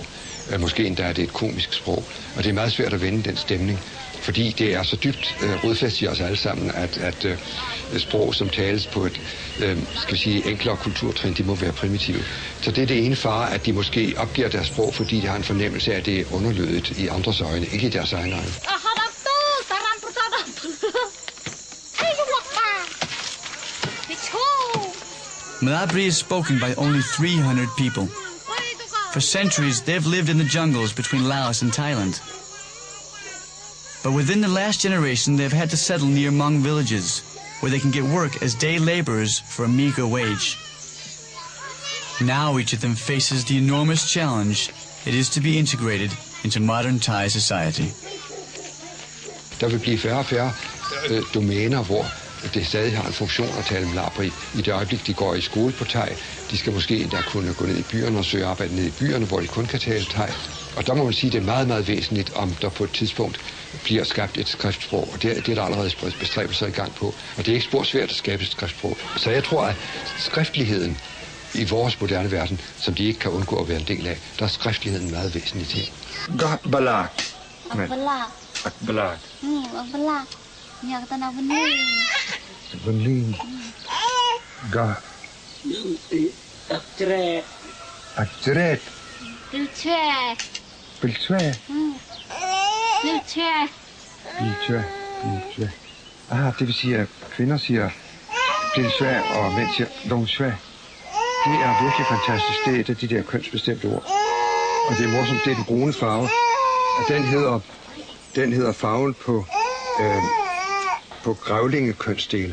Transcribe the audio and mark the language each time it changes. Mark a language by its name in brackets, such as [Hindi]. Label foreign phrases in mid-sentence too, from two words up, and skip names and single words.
[Danish] Måske endda er det et komisk sprog. Og det er meget svært at vende den stemning, fordi det er så dybt rodfæstet i os alle sammen, at sprog, som tales på et skal vi sige, enklere kulturtrin, de må være primitive. Så det er det ene fare, at de måske opgiver deres sprog, fordi de har en fornemmelse af, at det er underlødigt i andres øjne, ikke i deres egne øjne. [English] Mlabri is spoken by only 300 people. For centuries, they've lived in the jungles between Laos and Thailand. But within the last generation, they've had to settle near Hmong villages, where they can get work as day laborers for a meager wage. Now each of them faces the enormous challenge it is to be integrated into modern Thai society. [Danish] Der vil blive færre og færre domæner, hvor det stadig har en funktion at tale mlabri. I det øjeblik, de går i skole på thai, de skal måske endda kunne gå ned i byerne og søge arbejde ned i byerne, hvor de kun kan tale thai. Og der må man sige, at det er meget, meget væsentligt, om der på et tidspunkt bliver skabt et skriftsprog. Og det er der allerede bestræbelser i gang på. Og det er ikke spor svært at skabe et skriftsprog. Så jeg tror, at skriftligheden i vores moderne verden, som de ikke kan undgå at være en del af, der er skriftligheden meget væsentlig til. [Mlabri] Akbalak. Akbalak. Ya kata nak benih. Benih. Gah. Akceret. Akceret. Pilcret. Pilcret. Pilcret. Pilcret. Pilcret. [Danish] Det vil sige, at kvinder siger pilcret, og mænd siger dongcret. Det er virkelig fantastisk. Det er et af de der kønsbestemte ord. Og det er morsomt, det er den brune farve. Og den hedder farven på grævlingekønsdele.